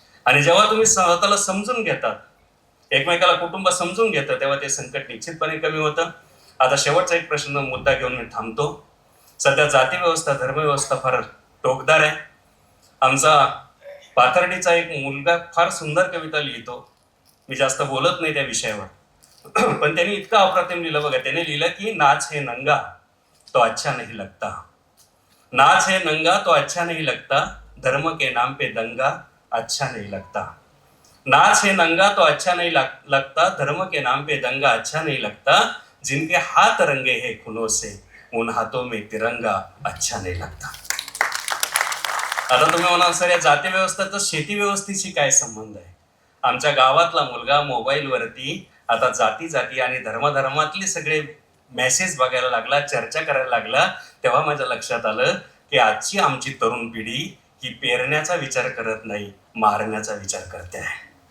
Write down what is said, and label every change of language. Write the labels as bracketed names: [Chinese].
[Marathi] आणि जेव्हा तुम्ही स्वतःला समजून घेतात, एकमेकाला कुटुंब समजून घेतं, तेव्हा ते संकट निश्चितपणे कमी होतं. आता शेवटचा एक मुद्दा घेऊन मी थांबतो. सध्या जाती व्यवस्था, धर्मव्यवस्था फार टोकदार आहे. आमचा पाथर्डीचा एक मुलगा फार सुंदर कविता लिहितो, मी जास्त बोलत नाही त्या विषयावर, पण त्यांनी इतकं अप्रतिम लिहिलं बघा. त्याने लिहिलं की [Hindi] नाच है नंगा तो अच्छा नहीं लगता, नाच है नंगा तो अच्छा नहीं लगता, धर्म के नाम पे दंगा अच्छा नहीं लगता. नाच है नंगा तो अच्छा नहीं लगता, धर्म के नाम पे दंगा अच्छा नहीं लगता, जिनके हाथ रंगे हैं खूनों से उन हाथों में तिरंगा अच्छा नहीं लगता. [Marathi] आता तुम्ही म्हणाल सर, या जाती व्यवस्थेचा शेती व्यवस्थेशी काय संबंध आहे? आमच्या गावातला मुलगा मोबाईलवरती आता जाती आणि धर्मातले सगळे मेसेज बघायला लागला, चर्चा करायला लागला. तेव्हा माझ्या लक्षात आलं की आजची आमची तरुण पिढी ही पेरण्याचा विचार करत नाही, मारण्याचा विचार करते आहे.